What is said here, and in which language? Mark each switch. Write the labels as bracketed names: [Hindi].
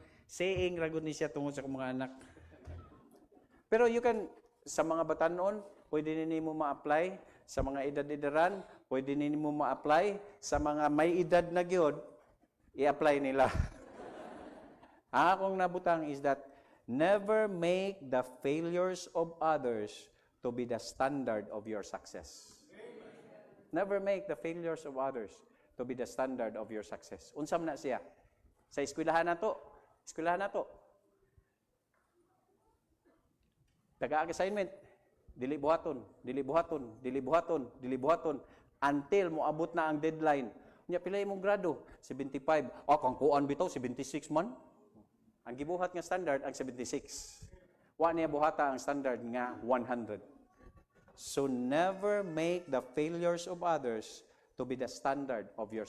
[Cebuano] Saying ragon ni siya tungod sa mga anak. Pero you can, sa mga batanon, pwede ninyo ma-apply. Sa mga edad-edaran, pwede ninyo ma-apply. Sa mga may edad na gyud, i-apply nila. Ang akong nabutang is that [English] Never make the failures of others to be the standard of your success. Never make the failures of others to be the standard of your success. [Cebuano] Unsam na siya? Sa eskwelahan nato. Taga assignment, dili buhaton until moabot na ang deadline. Nya pila imong grado? 75. Kang kuan bitaw 76 man. Ang gibuhat nga standard ang 76. Wa niya buhata ang standard nga 100. [English] So never make the failures of others to be the standard of your success.